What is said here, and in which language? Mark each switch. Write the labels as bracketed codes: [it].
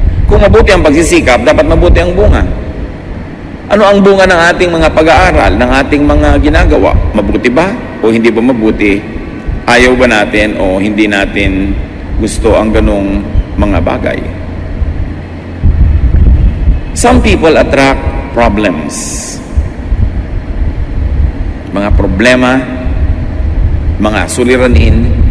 [tl] Kung mabuti ang pagsisikap, dapat mabuti ang bunga. Ano ang bunga ng ating mga pag-aaral, ng ating mga ginagawa? Mabuti ba o hindi ba mabuti? Ayaw ba natin o hindi natin gusto ang ganong mga bagay? [en] Some people attract problems. [tl] Mga problema, mga suliranin.